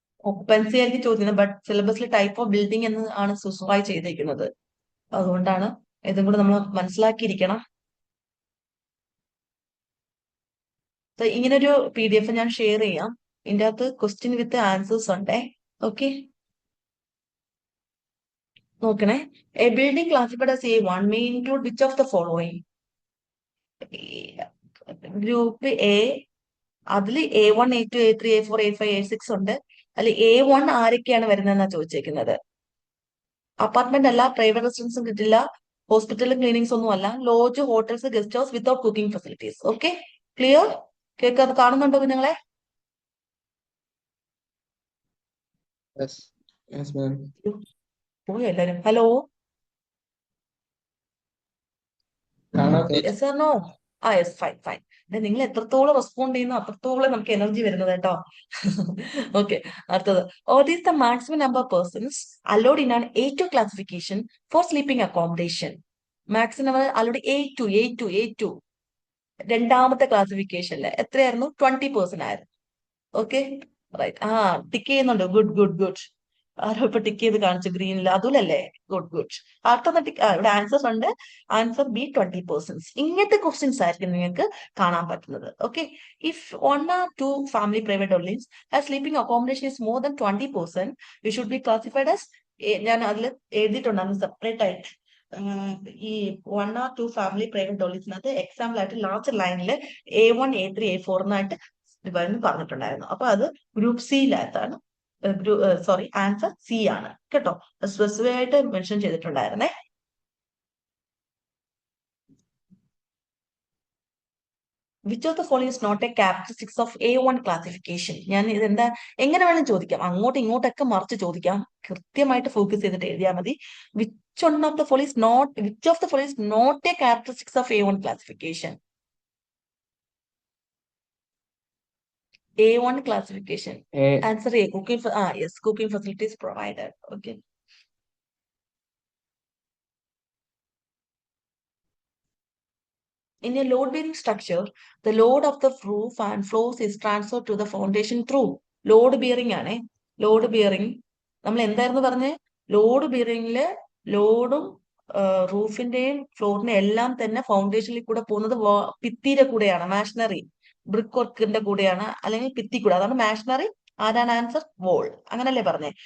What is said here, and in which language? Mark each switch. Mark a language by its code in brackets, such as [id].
[ml] ഒപ്പൻസി ആയിരിക്കും ചോദിക്കുന്നത്, ബട്ട് സിലബസിൽ ടൈപ്പ് ഓഫ് ബിൽഡിംഗ് എന്ന് ആണ് സ്പെസിഫൈ ചെയ്തിരിക്കുന്നത്. അതുകൊണ്ടാണ് ഇതും കൂടെ നമ്മൾ മനസ്സിലാക്കിയിരിക്കണം. ഇങ്ങനൊരു PDF ഞാൻ ഷെയർ ചെയ്യാം. ഇതിന്റെ അകത്ത് ക്വസ്റ്റ്യൻ വിത്ത് ആൻസേഴ്സ് ഉണ്ടേ. ഓക്കെ, നോക്കണേ. [en] A building classified as A1 may include which of the following? [ml] Group A, അതിൽ A1, A2, A3, A4, A5, A6 ഉണ്ട്. അതിൽ A1 ആരൊക്കെയാണ് വരുന്നതെന്നാ ചോദിച്ചേക്കുന്നത്. അപ്പാർട്ട്മെന്റ് അല്ല, പ്രൈവറ്റ് റെസിഡൻസും കിട്ടില്ല, ഹോസ്പിറ്റലും ക്ലിനിക്സ് ഒന്നും അല്ല, lodge, hotels, guest house without cooking facilities. Okay, clear? കേൾക്കാതെ കാണുന്നുണ്ടോ കുഞ്ഞുങ്ങളെ? [en] Yes. Yes, ma'am. [ml] പോയി എല്ലാരും. Hello, yes or no? ആ യെസ്, ഫൈൻ ഫൈൻ. നിങ്ങൾ എത്രത്തോളം റെസ്പോണ്ട് ചെയ്യുന്നു അത്രത്തോളം നമുക്ക് എനർജി വരുന്നത് കേട്ടോ. ഓക്കെ, അടുത്തത്. [en] What is the maximum number of persons allowed in an A2 classification for sleeping accommodation? Maximum allowed A2. [ml] രണ്ടാമത്തെ ക്ലാസിഫിക്കേഷനിൽ എത്രയായിരുന്നു? 20% ആയിരുന്നു. Okay, right. ടിക്ക് ചെയ്യുന്നുണ്ട്. ഗുഡ്. ആരോ ഇപ്പൊ ടിക്ക് ചെയ്ത് കാണിച്ചു ഗ്രീനിൽ. അതുലല്ലേ? ഗുഡ്. അടുത്ത ഇവിടെ ആൻസേഴ്സ് ഉണ്ട്. Answer B, 20%. ഇങ്ങനത്തെ ക്വസ്റ്റ്യൻസ് ആയിരിക്കും നിങ്ങൾക്ക് കാണാൻ പറ്റുന്നത്. [en] okay, if 1 or 2 family private dwellings as sleeping accommodation is more than 20%, you should be classified as [ml] ഞാൻ അതിൽ എഴുതിയിട്ടുണ്ടായിരുന്നു സെപ്പറേറ്റ് ആയിട്ട്. ഈ 1 or 2 family private dwellingsനകത്ത് എക്സാമ്പിൾ ആയിട്ട് ലാസ്റ്റ് ലൈനിൽ A1, A3, A4 എന്നായിട്ട് പറഞ്ഞിട്ടുണ്ടായിരുന്നു. അപ്പൊ അത് ഗ്രൂപ്പ് സിയിലകത്താണ്. സോറി, ആൻസർ C ആണ് കേട്ടോ. സ്പെസിഫൈ ആയിട്ട് മെൻഷൻ ചെയ്തിട്ടുണ്ടായിരുന്നേ. [en] Which of the following is not a characteristics of A1 classification? [ml] ഞാൻ ഇതെന്താ എങ്ങനെ വേണമെങ്കിലും ചോദിക്കാം, അങ്ങോട്ടും ഇങ്ങോട്ടൊക്കെ മറിച്ച് ചോദിക്കാം. കൃത്യമായിട്ട് ഫോക്കസ് ചെയ്തിട്ട് എഴുതിയാൽ മതി. [en] Which of the following is not a characteristics of A1 classification? A1 classification. Answer A. Yes, cooking facilities provided. Okay. In a load-bearing structure, the load of the roof and floors is transferred to the foundation through load bearing ആണ്. [ml] Load bearing നമ്മൾ എന്തായിരുന്നു പറഞ്ഞേ? Load ബിയറിംഗില് ലോഡും റൂഫിന്റെയും ഫ്ലോറിന്റെയും എല്ലാം തന്നെ ഫൗണ്ടേഷനിൽ കൂടെ പോകുന്നത് ഭിത്തിയുടെ കൂടെയാണ്, മാഷനറി ബ്രിക്ക് വർക്കിന്റെ കൂടെയാണ്, അല്ലെങ്കിൽ ഭിത്തി കൂടെ. അതാണ് മാഷനറി. ആരാണ് ആൻസർ? വോൾ. അങ്ങനല്ലേ പറഞ്ഞേ?